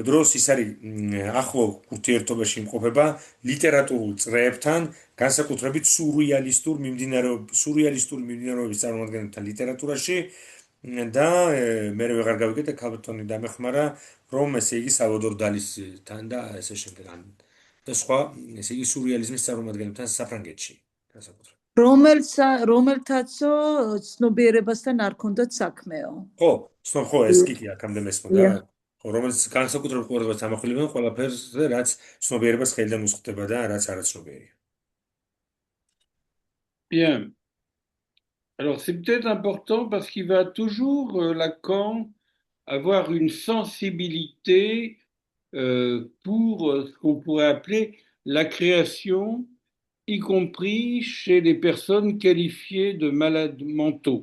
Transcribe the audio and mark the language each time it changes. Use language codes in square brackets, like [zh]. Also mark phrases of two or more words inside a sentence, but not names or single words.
[ka] დროს ის არის ახლო ურთიერთობაში იმყოფება ლიტერატურულ წრეებთან, განსაკუთრებით სურრეალისტური მიმდინარეობის წარმომადგენელთა ლიტერატურაში და მე ვეღარ გავიგეთ ქალბატონი დამეხმარა, რომ ესე იგი სალვადორ დალისთან და ესე შემდეგ და სხვა ესე იგი სურრეალიზმის წარმომადგენლებთან საფრანგეთში განსაკუთრებით. რომელთაცო ცნობიერებასთან არ ქონდათ საქმეო. ხო, ეს კი აქამდე მესმოდა. ხო, რომელიც განსაკუთრებულ ყურადღებას ამახვილებენ ყველაფერზე, რაც ცნობიერებას ხელიდან უსხდება და რაც არაცნობიერია. [fr] Bien. Alors, c'est peut-être important parce qu'il va toujours, Lacan, avoir une sensibilité pour ce qu'on pourrait appeler la création, y compris chez les personnes qualifiées de malades mentaux.